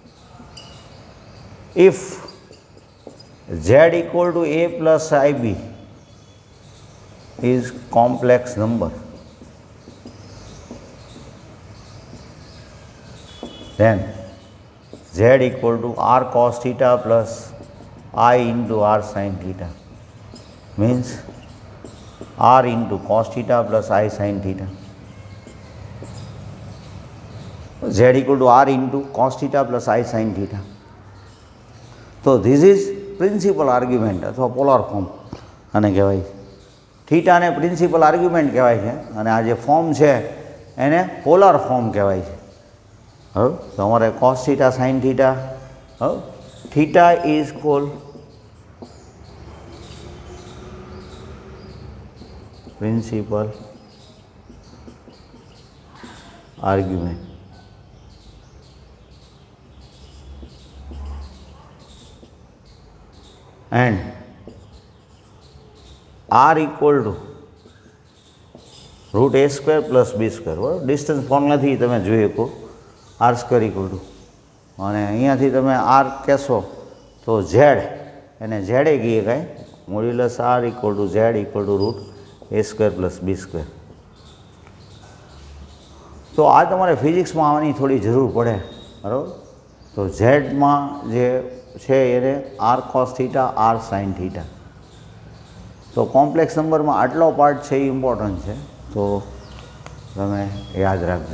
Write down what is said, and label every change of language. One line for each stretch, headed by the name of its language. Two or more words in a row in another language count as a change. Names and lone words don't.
English: If Z equal to A plus IB is complex number, then Z equal to R cos theta plus I into R sin theta, means R into cos theta plus I sin theta. Z equal to R into cos theta plus I sin theta. So this is principal argument અથવા polar form
Gujarati: આને કહેવાય છે. થીટાને
English: principal argument
Gujarati: કહેવાય છે અને આ જે ફોર્મ છે એને
English: polar form
Gujarati: કહેવાય છે. હવે તમારે
English: cos theta sin theta, હવે theta is called principal argument. And R equal to root A square plus B square.
Gujarati: બરાબર, ડિસ્ટન્સ ફોર્મ્યુલાથી તમે જોઈ શકો
English: R square equal to,
Gujarati: અને અહીંયાથી તમે R કહેશો તો Z એને Z એ કહીએ કાંઈ,
English: મોડ્યુલસ R equal to Z equal to root A square plus B square.
Gujarati: તો આ તમારે ફિઝિક્સમાં આવવાની થોડી જરૂર પડે. બરાબર, તો ઝેડમાં જે છે એને
English: R cos theta R sin theta.
Gujarati: તો કોમ્પ્લેક્સ નંબરમાં આટલો પાર્ટ છે એ ઇમ્પોર્ટન્ટ છે, તો તમે યાદ રાખજો.